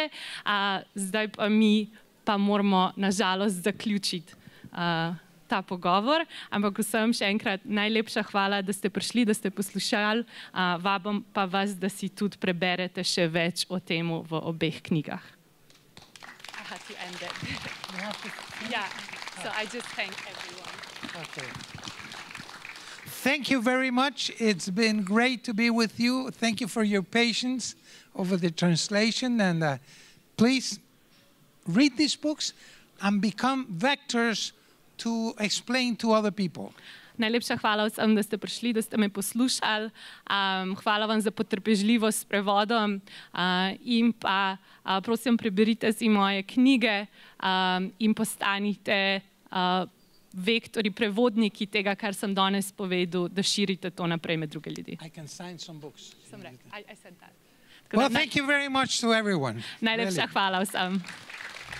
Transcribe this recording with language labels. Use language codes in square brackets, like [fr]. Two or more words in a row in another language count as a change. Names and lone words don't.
[sl] Zdaj pa mi moramo nažalost zaključiti ta pogovor, ampak vsem še enkrat najlepša hvala, da ste prišli, da ste poslušali. Vabim pa vas, da si tudi preberete še več o temu v obeh knjigah. [en] So I just thank everyone. Okay. Thank you very much. It's been great to be with you. Thank you for your patience over the translation. And please read these books and become vectors to explain to other people. [sl] Najlepša hvala vsem, da ste prišli, da ste me poslušali. Hvala vam za potrpežljivost s prevodom in pa prosim preberite si moje knjige in postanite vektori, prevodniki tega, kar sem danes povedal, da širite to naprej med druge ljudi. [en] I can sign some books. I said that. Well, thank you very much to everyone. [sl] Najlepša hvala vsem.